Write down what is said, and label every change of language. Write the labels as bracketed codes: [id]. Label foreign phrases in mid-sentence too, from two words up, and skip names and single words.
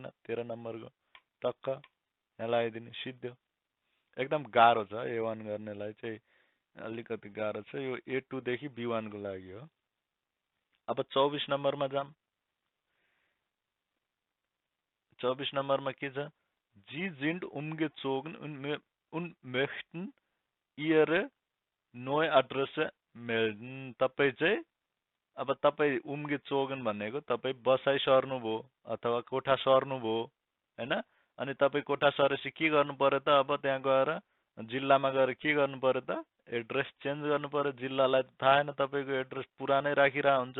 [ne] 13 नम्बरको टक्क यहाँ लगाइदिने सिद्धो। एकदम गाह्रो छ A1 गर्नेलाई चाहिँ, अलिकति गाह्रो छ यो। A2 देखि B1 को लागि हो। अब 24 नम्बरमा जाम। 24 नम्बरमा के छ? [de] Sie sind umgezogen und möchten ihre neue Adresse melden। [ne] तपाईँ चाहिँ अब तपाईँ umgezogen भनेको तपाईँ बसाइ सर्नुभयो अथवा कोठा सर्नुभयो, हैन? अनि तपाईँ कोठा सरेपछि के गर्नु पर्यो त? अब त्यहाँ गएर जिल्लामा गएर के गर्नु पर्यो त? [en] address change [ne] गर्नु पर्यो। जिल्लालाई थाहा छैन तपाईँको एड्रेस पुरानै राखिरहेको हुन्छ।